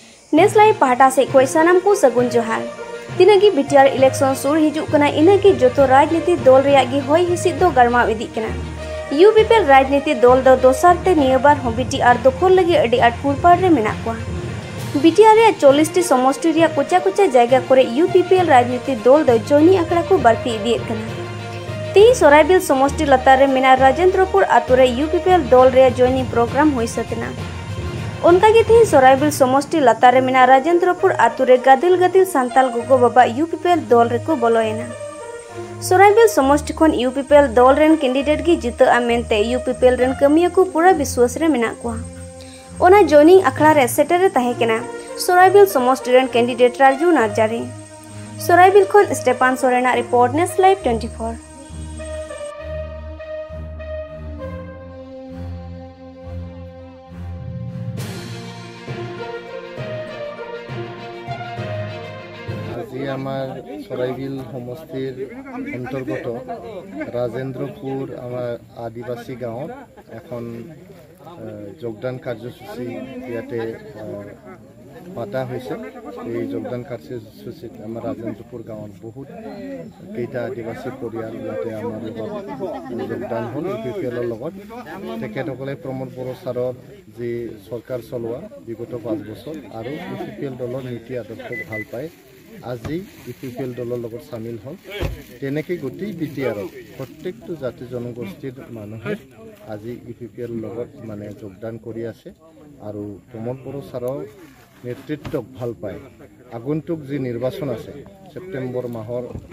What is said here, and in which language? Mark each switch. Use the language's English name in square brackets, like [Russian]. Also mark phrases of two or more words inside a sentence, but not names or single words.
[Santali] नेस लाइव पाहटा से कोई सनम को सगुन जोहार तिनागी बीटीआर इलेक्शन सुर हिजुक कना इनागी जोतो राजनीति दल रेयागी होय हिसिद दो गरमा इदी कना यूपीपीएल राजनीति दल दो दोसार ते नियबार हो बीटीआर दखल लगी अडी आट पुरपार रे मेना कोआ बीटीआर रे 40 टी समष्टि रे कुचा कुचा जायगा करे यूपीपीएल राजनीति दल दो जोनी आकड़ा को बारती इदी कना ती सोराइबिल समष्टि लतार रे मेना राजेंद्रपुर आतु रे यूपीपीएल दल रे जोनी प्रोग्राम होई सतना उनकागे थी सोराइबिल समष्टि लतारे मेना राजेंद्रपुर आतु रे गादिल गादिल सांताल गोगो बाबा यूपीपीएल दल रेको बोलोयना सोराइबिल समष्टि खन यूपीपीएल दल रेन कैंडिडेट गी जिता मेनते यूपीपीएल रेन कमिया को पूरा विश्वास रे मेना को ओना जॉइनिंग अखड़ा रे सेटर रे ताहे केना सोराइबिल समष्टि रेन कैंडिडेट राजू नारजारी सोराइबिल खन स्टेफान सोरेना रिपोर्ट नेस लाइव 24 [Assamese] আমার সরাইবিল সমষ্টির অন্তর্গত রাজেন্দ্রপুর আমার আদিবাসী গাঁৱত এখন যোগদান কাৰ্যসূচী ইয়াতে পাতা হৈছে এই যোগদান কাৰ্যসূচীত আমাৰ ৰাজেন্দ্ৰপুৰ গাঁৱত বহুত কেইটা আদিবাসী পৰিয়াল ইয়াতে আমাৰ লগত যোগদান হ'ল ইউপিপিএলৰ লগত তেখেতসকলে প্ৰমোদ বড়ো ছাৰৰ যি চৰকাৰ চলোৱা বিগত 5 বছৰ আৰু ইউপিপিএল দলৰ নীতি আদৰ্শক ভাল পায় আজি ইউপিপিএল দলৰ লগত সামিল হল তেনেকৈ গোটেই বিটিআৰত প্ৰত্যেকটো জাতি জনগোষ্ঠীৰ মানুহে আজি ইউপিপিএল লগত মানে যোগদান কৰি আছে আৰু প্ৰমোদ বড়ো ছাৰৰ নেতৃত্বক ভাল পায় আগন্তুক যি নিৰ্বাচন আছে সেপ্টেম্বৰ মাহৰ